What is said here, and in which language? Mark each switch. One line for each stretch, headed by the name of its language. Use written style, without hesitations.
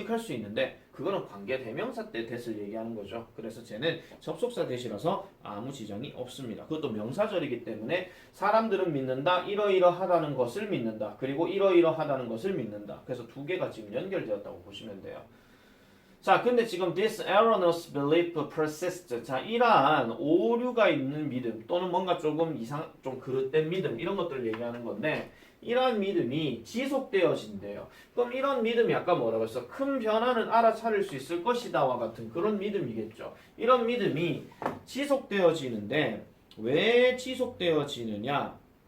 Korean: 이렇게 할 수 있는데 그거는 관계 대명사 때 that을 얘기하는 거죠. 그래서 쟤는 접속사 that이라서 아무 지장이 없습니다. 그것도 명사절이기 때문에 사람들은 믿는다, 이러이러하다는 것을 믿는다, 그리고 이러이러하다는 것을 믿는다. 그래서 두 개가 지금 연결되었다고 보시면 돼요. 자, 근데 지금
English: this erroneous belief persists.
Korean: 자, 이러한 오류가 있는 믿음 또는 뭔가 조금 좀 그릇된 믿음 이런 것들을 얘기하는 건데 이러한 믿음이 지속되어진대요. 그럼 이런 믿음이 아까 뭐라고 했어? 큰 변화는 알아차릴 수 있을 것이다와 같은 그런 믿음이겠죠. 이런 믿음이 지속되어지는데 왜 지속되어지느냐?